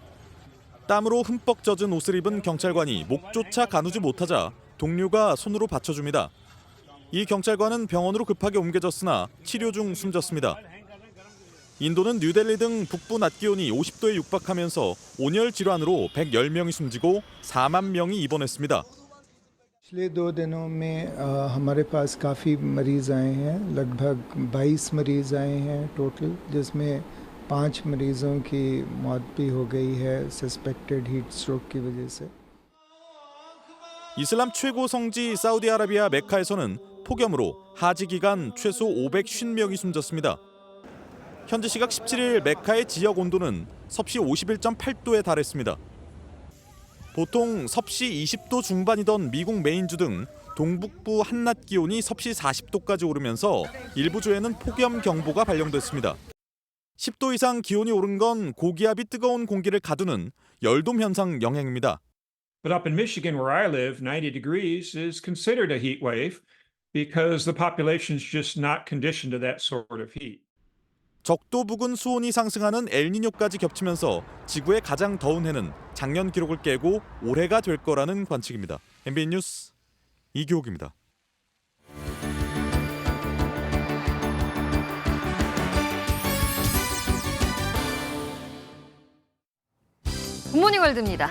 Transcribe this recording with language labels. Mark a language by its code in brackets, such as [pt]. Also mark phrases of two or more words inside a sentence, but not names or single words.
[ko] 땀으로 흠뻑 젖은 옷을 입은 경찰관이 목조차 가누지 못하자 동료가 손으로 받쳐줍니다. 이 경찰관은 병원으로 급하게 옮겨졌으나 치료 중 숨졌습니다. 인도는 뉴델리 등 북부 낮 기온이 50도에 육박하면서 온열 질환으로 110명이 숨지고 4만 명이 입원했습니다. [hi] पिछले 2 दिनों में हमारे पास काफ़ी मरीज आए हैं, लगभग 22 मरीज आए हैं टोटल, जिसमें 5 मरीजों की मौत भी हो गई है [en] suspected heat stroke [hi] की वजह से। [ko] 이슬람 최고 성지 사우디아라비아 메카에서는 폭염으로 하지 기간 최소 550명이 숨졌습니다. 현지 시각 17일 메카의 지역 온도는 섭씨 51.8도에 달했습니다. 보통 섭씨 20도 중반이던 미국 메인주 등 동북부 한낮 기온이 섭씨 40도까지 오르면서 일부 주에는 폭염 경보가 발령됐습니다. 10도 이상 기온이 오른 건 고기압이 뜨거운 공기를 가두는 열돔 현상 영향입니다. [en] But up in Michigan where I live, 90 degrees is considered a heat wave because the population's just not conditioned to that sort of heat. [ko] 적도 부근 수온이 상승하는 엘니뇨까지 겹치면서 지구의 가장 더운 해는 작년 기록을 깨고 올해가 될 거라는 관측입니다. MBN 뉴스 이규옥입니다. 굿모닝 월드입니다.